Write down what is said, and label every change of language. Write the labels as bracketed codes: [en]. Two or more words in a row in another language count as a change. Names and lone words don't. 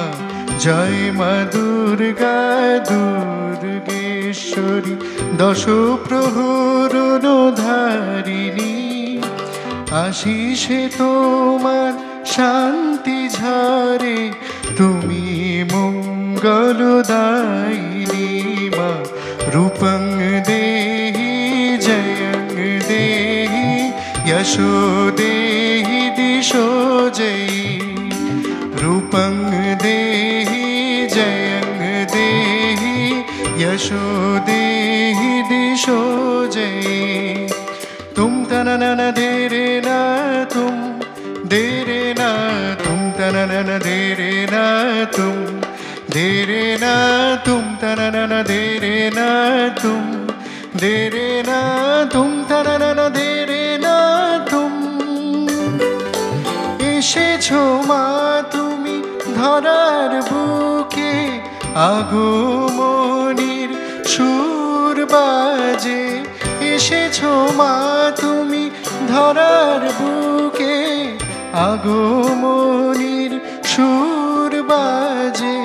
[bn] জয় মা দুর্গা দুর্গেশ্বরী দশ প্রহরণ ধারিণী, আশিসে তোমার শান্তি ঝরে, তুমি মঙ্গলদায়িনী মা। [sa] রূপং দেহি জয়ং দেহি यशो देहि दिशो जयी, रूपं देहि जयं देहि यशो देहि दिशो जयी। तुम तननन देरे ना तुम देरे ना, तुम तननन देरे ना तुम देरे ना, तुम तननन देरे ना तुम देरे ना, तुम तननन देरे ना तुम। [bn] এসেছো মা তুমি ধরার বুকে, আগমনীর সুর বাজে। এসেছো মা তুমি ধরার বুকে, আগমনীর সুর বাজে।